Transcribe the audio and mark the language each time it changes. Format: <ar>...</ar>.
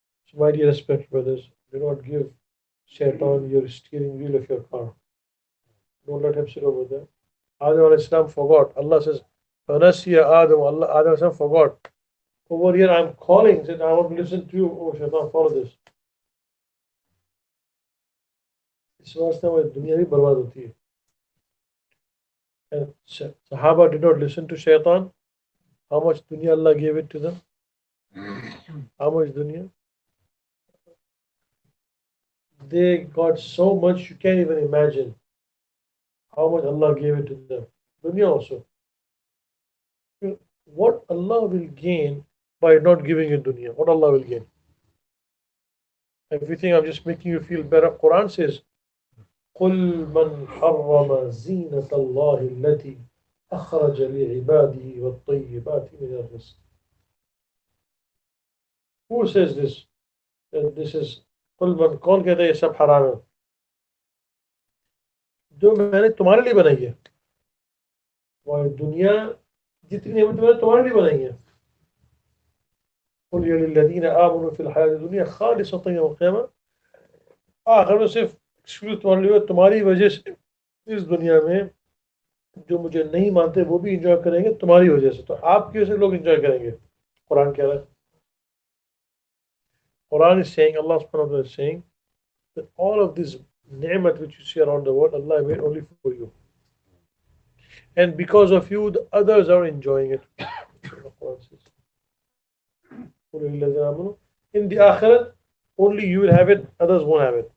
<en>So, my dear respect brothers, do not give shaitan your steering wheel of your car. Don't let him sit over there. Adam al-Islam forgot. Allah says, Fanasiya Adam, Adam forgot. Over here I'm calling, said I want to listen to you. Oh shaitan, follow this.</en> <hi>इस वास्ते हमारी दुनिया भी बर्बाद होती है.</hi> <en>And Sahaba did not listen to shaitan. How much dunya Allah gave it to them? How much dunya? They got so much you can't even imagine how much Allah gave it to them. Dunya also. What Allah will gain by not giving you dunya? What Allah will gain? If you think I'm just making you feel better, Quran says,</en> <ar>قل من حرم زينة الله التي أخرج لعباده والطيبات من الرزق.</ar> <en>Who says this? This is</en> <ar>قل من</ar> <hi>कौन कहता है ये सब हराम है? जो मैंने तुम्हारे लिए बनाई है. और दुनिया जितनी है मैंने तुम्हारे लिए बनाई है.</hi> <ar>قل للذين آمنوا في الحياة الدنيا خالصة يوم القيامة.</ar> <hi>आखिर में सिर्फ तुम्हारी वजह से इस दुनिया में जो मुझे नहीं मानते वो भी इंजॉय करेंगे तुम्हारी वजह से. तो आपकी वजह से लोग इंजॉय करेंगे. कुरान कह रहा है.</hi> <en>Quran is saying, Allah subhanahu wa ta'ala is saying that all of this ni'mat which you see around the world, Allah made only for you. And because of you, the others are enjoying it. In the akhirat, only you will have it, others won't have it.</en>